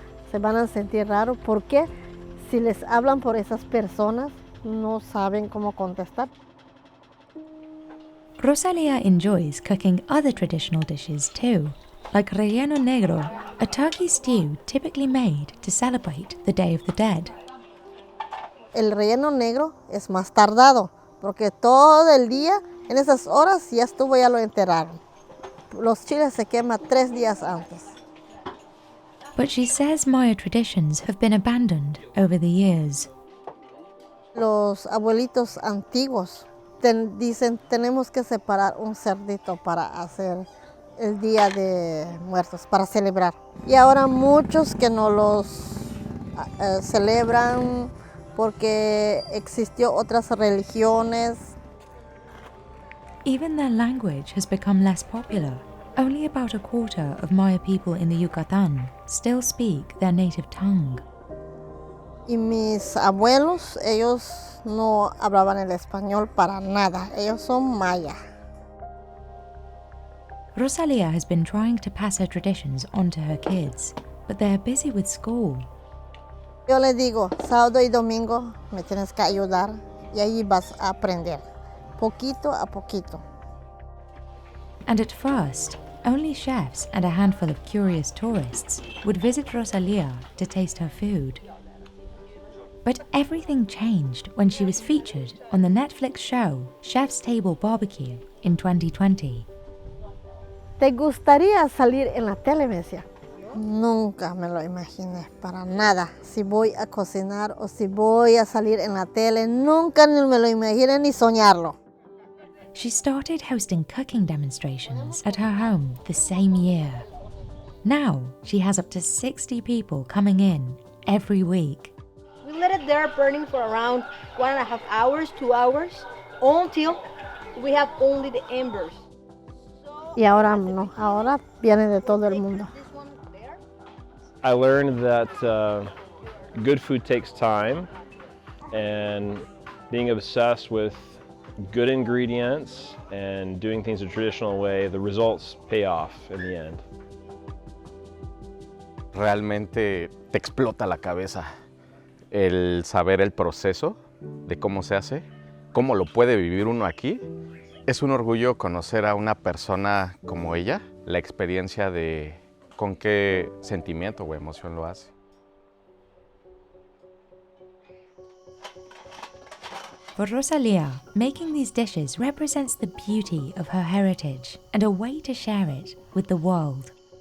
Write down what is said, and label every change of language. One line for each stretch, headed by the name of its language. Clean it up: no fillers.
Spanish: Se van a sentir raros porque si les hablan por esas personas no saben cómo contestar.
English: Rosalia enjoys cooking other traditional dishes too, like relleno negro, a turkey stew typically made to celebrate the Day of the Dead.
Spanish: El relleno negro es más tardado, porque todo el día, en esas horas, ya estuvo, ya lo enterraron. Los chiles se queman 3 días antes.
English: But she says Maya traditions have been abandoned over the years.
Spanish: Los abuelitos antiguos dicen, tenemos que separar un cerdito para hacer el Día de Muertos, para celebrar. Y ahora muchos que no los celebran porque existió otras religiones.
English: Even their language has become less popular. Only about a quarter of Maya people in the Yucatan still speak their native tongue.
Spanish: Y mis abuelos, ellos no hablaban el español para nada. Ellos son maya.
English: Rosalia has been trying to pass her traditions on to her kids, but they are busy with school.
Spanish: Yo les digo, sábado y domingo me tienes que ayudar y ahí vas a aprender, poquito a poquito.
English: And at first, only chefs and a handful of curious tourists would visit Rosalia to taste her food. But everything changed when she was featured on the Netflix show Chef's Table Barbecue in 2020.
Spanish: ¿Te gustaría salir en la tele, me decía? Nunca me lo imaginé, para nada. Si voy a cocinar o si voy a salir en la tele, nunca ni me lo imaginé ni soñarlo.
English: She started hosting cooking demonstrations at her home the same year. Now she has up to 60 people coming in every week. We let it there burning for around 1.5 hours, 2 hours, until we have only the embers.
Spanish: Y ahora no, ahora viene de todo el mundo.
English: I learned that good food takes time, and being obsessed with good ingredients and doing things a traditional way, the results pay off in the end.
Spanish: Realmente te explota la cabeza el saber el proceso de cómo se hace, cómo lo puede vivir uno aquí. Es un orgullo conocer a una persona como ella, la experiencia de con qué sentimiento o emoción lo hace.
English: For Rosalia, making these dishes represents the beauty of her heritage and a way to share it with the world.